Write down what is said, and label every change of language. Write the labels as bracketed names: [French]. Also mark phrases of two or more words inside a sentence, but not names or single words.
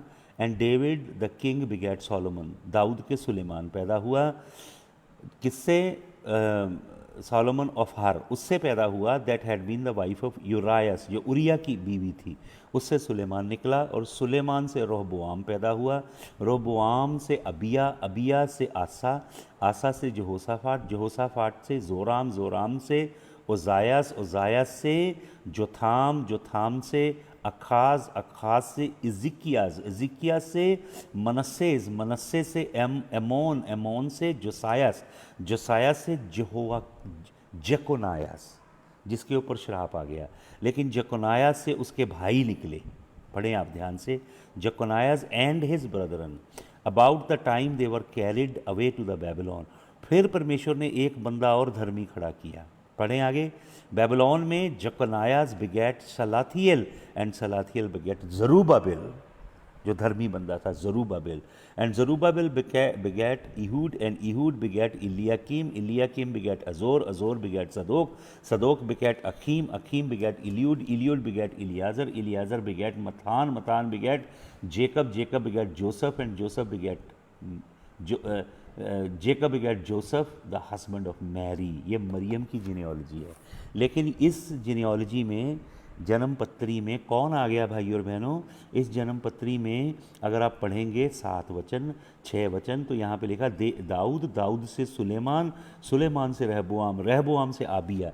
[English] And David the king begat Solomon, [Hindi] दाऊद के सुलेमान पैदा हुआ। किससे? [English] Solomon of her, [Hindi] उससे पैदा हुआ, [English] that had been the wife of Urias, [Hindi] जो उरिया की बीवी थी, उससे सुलेमान निकला। और सुलेमान से रोहबोआम पैदा हुआ, रोहबोआम से अबिया, अबिया से आसा, आसा से जहोसाफाट, जहोसाफाट से जोराम, जोराम से ओजायास, ओजायास से जोथाम, जोथाम से अखाज, अखाज से इजिकियाज, इजिकिया से मनस्सेज, मनस्से से एमोन, एमोन से जोसायास, जोसायास से जकोनायास, जिसके ऊपर श्राप आ गया। लेकिन जकोनायास से उसके भाई निकले, पढ़ें आप ध्यान से, [English] Jechonias and his brethren about the time they were carried away to the Babylon. [Hindi] फिर परमेश्वर ने एक बंदा और धर्मी खड़ा किया, पढ़ें आगे। [English] बेबीलोन में Jechonias begat Salathiel, and Salathiel begat Zorobabel, [Hindi] जो धर्मी बंदा था, जरूबाबिल। [English] And Zorobabel begat Ihud, and Ihud begat Eliakim, Eliakim begat Azor, Azor begat Sadoc, Sadoc begat Achim, Achim begat Eliud, Eliud begat Eleazar, Eleazar begat Matthan, Matthan begat Jacob, Jacob begat Joseph, and Joseph begat Jacob begat Joseph the husband of Mary. [Hindi] ये मरियम की जीनियोलॉजी है। लेकिन इस जीनियोलॉजी में, जन्म पत्री में कौन आ गया भाई और बहनों? इस जन्म पत्री में अगर आप पढ़ेंगे 7 वचन, 6 वचन, तो यहाँ पे लिखा दाऊद, दाऊद से सुलेमान, सुलेमान से रहबोआम, रहबोआम से आबिया।